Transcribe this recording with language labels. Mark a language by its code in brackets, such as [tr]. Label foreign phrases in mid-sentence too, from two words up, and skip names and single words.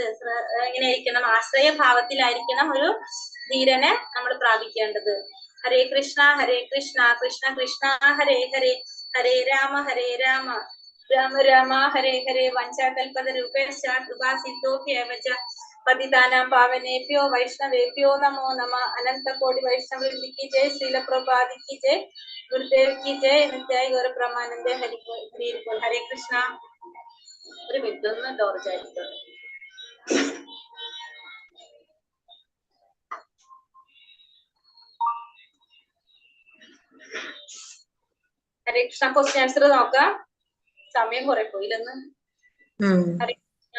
[ml] എങ്ങനെയായിരിക്കണം? ആശ്രയഭാവത്തിലായിരിക്കണം ഒരു ധീരനെ നമ്മൾ പ്രാപിക്കേണ്ടത്. [sa] ഹരേ കൃഷ്ണ കൃഷ്ണ കൃഷ്ണ ഹരേ ഹരേ, ഹരേ രാമ രാമ രാമ ഹരേ ഹരേ. വഞ്ചാകൽപതരൂപേശ്ച കൃപാ സിദ്ധോഭ്യേവച പതിതാനാം പാവനേഭ്യോ വൈഷ്ണവേഭ്യോ നമോ നമഃ. അനന്ത കോടി വൈഷ്ണവ [hi] की जय, श्रील प्रभुपाद की जय, गुरुदेव की जय। [sa] नित्याय गौर प्रमानंदे हरि बोल। हरे कृष्णा। [ml] ഒരു മിനിറ്റ് ഒന്ന് ഡോർ ചാടിക്കോ. [sa] ഹരേ കൃഷ്ണ. [en] question answer [ml] നോക്കാം. സമയം കുറെ പോയില്ലെന്ന്. [sa] ഹരേ കൃഷ്ണ.